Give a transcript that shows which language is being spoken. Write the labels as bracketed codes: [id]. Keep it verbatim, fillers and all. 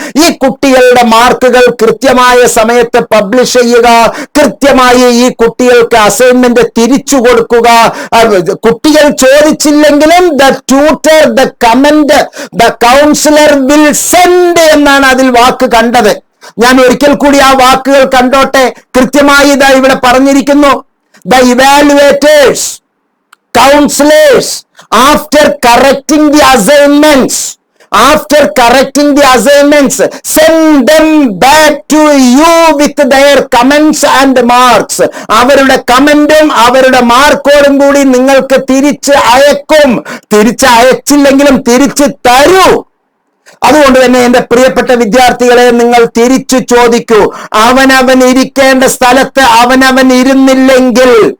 [ml] ഈ കുട്ടികളുടെ മാർക്കുകൾ കൃത്യമായ സമയത്ത് പബ്ലിഷ് ചെയ്യുക, കൃത്യമായി ഈ കുട്ടികൾക്ക് അസൈൻമെന്റ് തിരിച്ചു കൊടുക്കുക. കുട്ടികൾ ചോദിച്ചില്ലെങ്കിലും [en] the tutor, the comment, the counsellor will send [ml] എന്നാണ് അതിൽ വാക്ക് കണ്ടത്. ഞാൻ ഒരിക്കൽ കൂടി ആ വാക്കുകൾ കണ്ടോട്ടെ. കൃത്യമായി ഇതാ ഇവിടെ പറഞ്ഞിരിക്കുന്നു. [en] The evaluators, counselors, after correcting the assignments, after correcting the assignments, send them back to you with their comments and marks. [ml] അവരുടെ കമന്റും അവരുടെ മാർക്കോടും കൂടി നിങ്ങൾക്ക് തിരിച്ച് അയക്കും. തിരിച്ച് അയച്ചില്ലെങ്കിലും തിരിച്ച് തരൂ. അതുകൊണ്ട് തന്നെ എൻ്റെ പ്രിയപ്പെട്ട വിദ്യാർത്ഥികളെ, നിങ്ങൾ തിരിച്ചു ചോദിക്കൂ. അവനവൻ ഇരിക്കേണ്ട സ്ഥലത്ത് അവനവൻ ഇരുന്നില്ലെങ്കിൽ